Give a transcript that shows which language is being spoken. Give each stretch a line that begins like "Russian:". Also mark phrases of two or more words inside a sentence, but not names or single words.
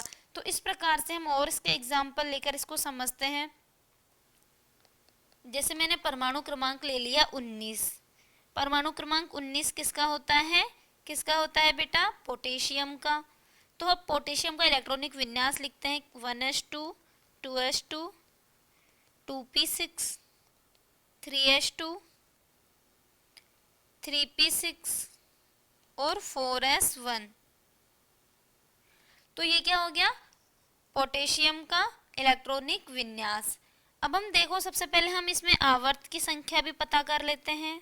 Hindi: तो इस प्रकार से हम और इसके एग्जाम्पल लेकर इसको समझते हैं। जैसे मैंने परमाणु क्रमांक ले लिया 19। परमाणु क्रमांक 19 किसका होता है बेटा, पोटेशियम का। तो अब पोटेशियम का इलेक्ट्रॉनिक विन्यास लिखते हैं 1s2 2s2 2p6 3s2 3p6 और 4s1। तो ये क्या हो गया, पोटेशियम का इलेक्ट्रॉनिक विन्यास। अब हम देखो सबसे पहले हम इसमें आवर्त की संख्या भी पता कर लेते हैं।